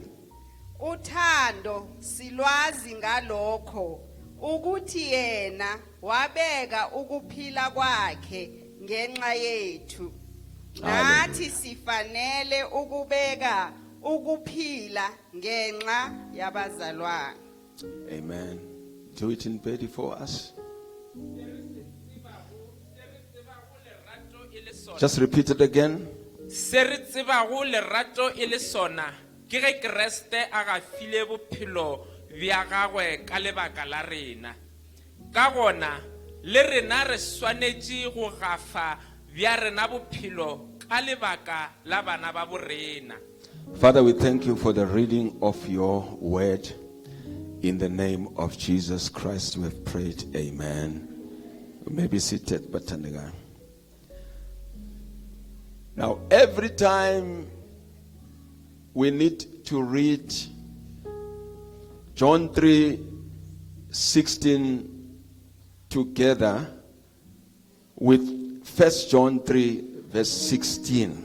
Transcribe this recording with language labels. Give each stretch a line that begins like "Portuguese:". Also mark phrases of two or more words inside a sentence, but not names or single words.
Zulu: Uthando silwazi ngalokho ukuthi yena wabeka ukuphila kwakhe ngenxa yethu. Nathi sifanele ukubeka ukuphila ngenxa yabazalwane.
English: Amen. Do it in Pedi for us. Just repeat it again.
Northern Sotho: Seritsebago lerato ile sona ke ge Kriste a ga file bophelo bja gagwe ka lebaka la rena. Ka gona le rena re swanetše go gafa bja rena bophelo ka lebaka la bana ba borena.
English: Father, we thank you for the reading of your word. In the name of Jesus Christ, we have prayed. Amen. You may be seated, Batanega. Now, every time we need to read John 3:16 together with 1 John 3 verse 16.